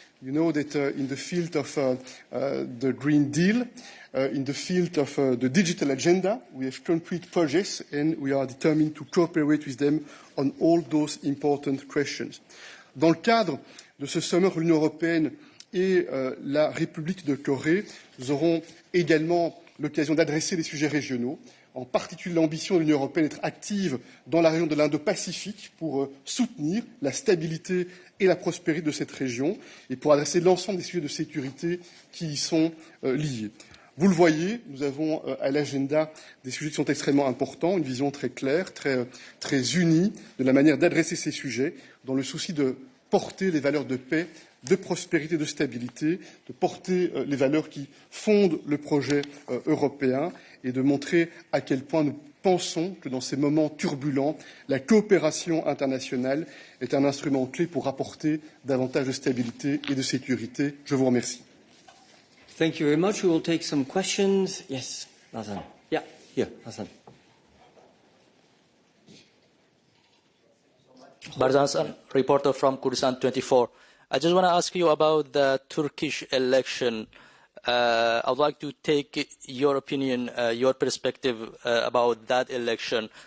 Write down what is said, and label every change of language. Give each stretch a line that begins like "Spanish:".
English: You know that in the field of the Green Deal, in the field of the digital agenda, we have concrete projects and we are determined to cooperate with them on all those important questions.
French: Dans le cadre de ce sommet entre l'Union européenne et la République de Corée, nous aurons également l'occasion d'adresser des sujets régionaux, en particulier l'ambition de l'Union européenne d'être active dans la région de l'Indo-Pacifique pour soutenir la stabilité et la prospérité de cette région et pour adresser l'ensemble des sujets de sécurité qui y sont liés. Vous le voyez, nous avons à l'agenda des sujets qui sont extrêmement importants, une vision très claire, très unie de la manière d'adresser ces sujets, dans le souci de porter les valeurs de paix, de prospérité, de stabilité, de porter les valeurs qui fondent le projet européen et de montrer à quel point nous pensons que dans ces moments turbulents, la coopération internationale est un instrument clé pour apporter davantage de stabilité et de sécurité. Je vous remercie.
English: Thank you very much. We will take some questions. Yes, Hassan. Yeah, here, Hassan. Barzan Hassan, reporter from Kurdistan 24. I just want to ask you about the Turkish election. I would like to take your opinion, your perspective about that election.